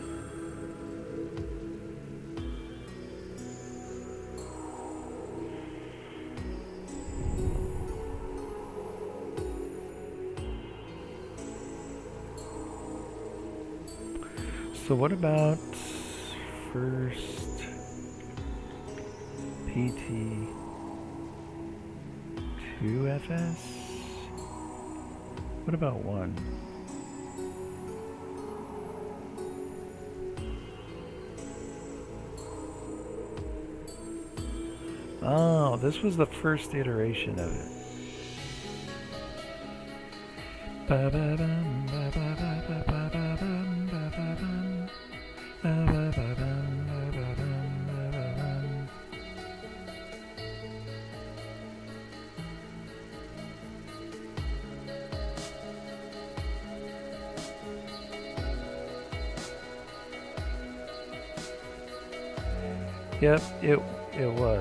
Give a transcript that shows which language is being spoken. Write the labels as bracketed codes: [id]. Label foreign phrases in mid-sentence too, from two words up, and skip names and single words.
[en] So what about first PT 2FS? What about 1? Oh, this was the first iteration of it. Ba-ba-bum, ba-ba-ba-ba-ba-ba-bum, ba-ba-bum, ba-ba-ba-bum, ba-ba-bum, ba-ba-bum. Yep, it was.